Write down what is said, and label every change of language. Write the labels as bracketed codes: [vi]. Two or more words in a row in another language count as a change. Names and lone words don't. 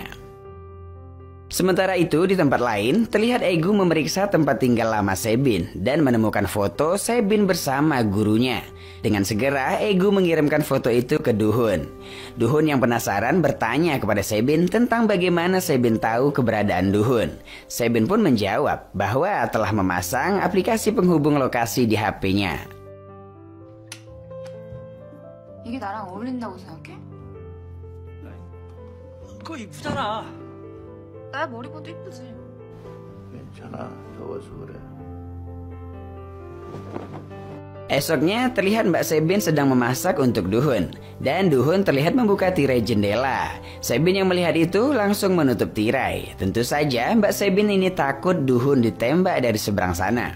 [id] Sementara itu di tempat lain, terlihat Egu memeriksa tempat tinggal lama Sebin dan menemukan foto Sebin bersama gurunya. Dengan segera Egu mengirimkan foto itu ke Duhun. Duhun yang penasaran bertanya kepada Sebin tentang bagaimana Sebin tahu keberadaan Duhun. Sebin pun menjawab bahwa telah memasang aplikasi penghubung lokasi di HP-nya. [ko] 이게 나랑 어울린다고 생각해? 그거 이쁘잖아. 나 머리 봐도 이쁘지. 괜찮아. 더워서 그래. [id] Esoknya terlihat Mbak Sebin sedang memasak untuk Duhun. Dan Duhun terlihat membuka tirai jendela. Sebin yang melihat itu langsung menutup tirai. Tentu saja Mbak Sebin ini takut Duhun ditembak dari seberang sana.